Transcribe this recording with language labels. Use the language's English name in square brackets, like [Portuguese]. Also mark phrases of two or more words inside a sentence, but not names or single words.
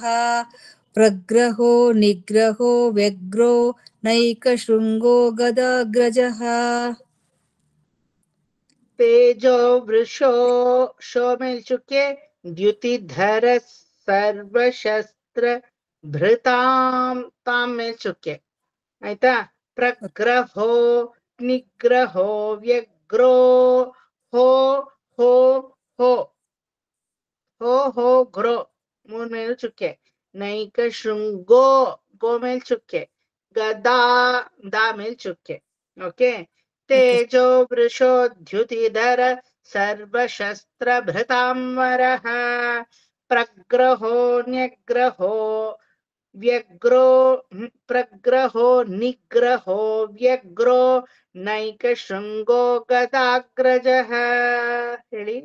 [Sanskrit] ಪ್ರಗ್ರಹೋ ನಿಗ್ರಹೋ ವ್ಯಗ್ರೋ ನೈಕ ಶೃಂಗೋ ಗದಾಗ್ರಜಃ. ತೇಜೋ ವೃಷೋ ಶೋ ಮೇಲ್ಚುಕ್ಕೆ ದ್ಯುತಿಧರ ಸರ್ವಶಸ್ತ್ರ ಭೃತಾಂ ತಾಂ ಮೇಲ್ಚುಕ್ಕೆ. [Kannada] ಆಯ್ತಾ. [Sanskrit] ಪ್ರಗ್ರಹೋ ನಿಗ್ರಹೋ ವ್ಯಗ್ರೋ ಹೋ ಹೋ ಹೋ ಹೋ ಹೋ ಗ್ರೋ [Kannada] ಮೂರ್ ಮೇಲು ಚುಕ್ಕೆ. [Sanskrit] ನೈಕ ಶೃಂಗೋ ಗೋ [Kannada] ಮೇಲ್ ಚುಕ್ಕೆ. [Sanskrit] ಗದಾ ದಾ [Kannada] ಮೇಲ್ ಚುಕ್ಕೆ. ಓಕೆ. [Sanskrit] ತೇಜೋ ವೃಷೋ ದ್ಯುತಿಧರ ಸರ್ವಶಸ್ತ್ರ ಭೃತಾಂಬರಃ. ಪ್ರಗ್ರಹೋ ನ್ಯಗ್ರಹೋ ವ್ಯಗ್ರೋ ಪ್ರಗ್ರಹೋ ನಿಗ್ರಹೋ ವ್ಯಗ್ರೋ ನೈಕ ಶೃಂಗೋ ಗದಾಗ್ರಜಃ ಹೇಳಿ.